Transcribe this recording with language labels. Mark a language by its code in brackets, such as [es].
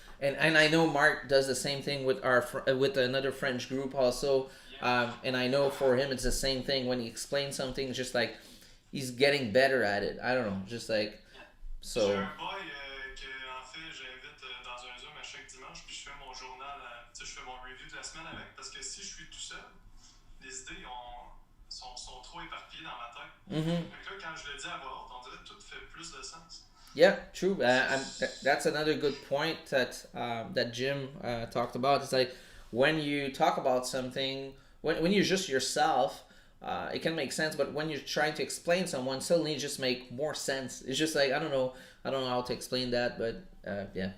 [en] And I know Mark does the same thing with with another French group also. And I know for him it's the same thing. When he explains something, it's just like he's getting better at it. I don't know, just like so. [fr] J'ai un boy que en fait j'invite dans un Zoom à chaque dimanche, puis je fais mon journal, tu sais, je fais mon review de la semaine avec, parce que si je suis tout seul, les idées sont trop éparpillées dans ma tête. Mm-hmm. Donc là, quand je le dis à voix haute, on dirait que tout fait plus de sens. [en] Yeah, true. That's another good point that Jim talked about. It's like when you talk about something, when you're just yourself, it can make sense. But when you're trying to explain someone, suddenly it just make more sense. It's just like I don't know how to explain that, but yeah.